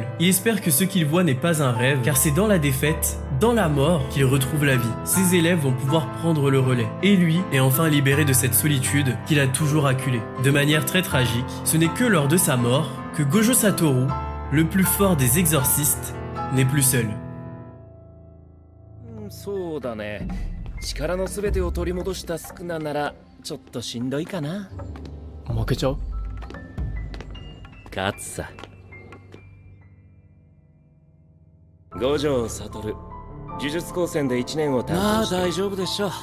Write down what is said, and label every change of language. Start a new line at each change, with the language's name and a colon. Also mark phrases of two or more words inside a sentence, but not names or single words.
French: Il espère que ce qu'il voit n'est pas un rêve, car c'est dans la défaite, dans la mort, qu'il retrouve la vie. Ses élèves vont pouvoir prendre le relais, et lui est enfin libéré de cette solitude qu'il a toujours acculée. De manière très tragique, ce n'est que lors de sa mort que Gojo Satoru, le plus fort des exorcistes, n'est plus seul.
Japanese: そうだね。力のすべてを取り戻したスクナならちょっとしんどいかな。負けちゃう？勝つさ。五条悟、呪術高専で1年を担当して。まあ大丈夫でしょう。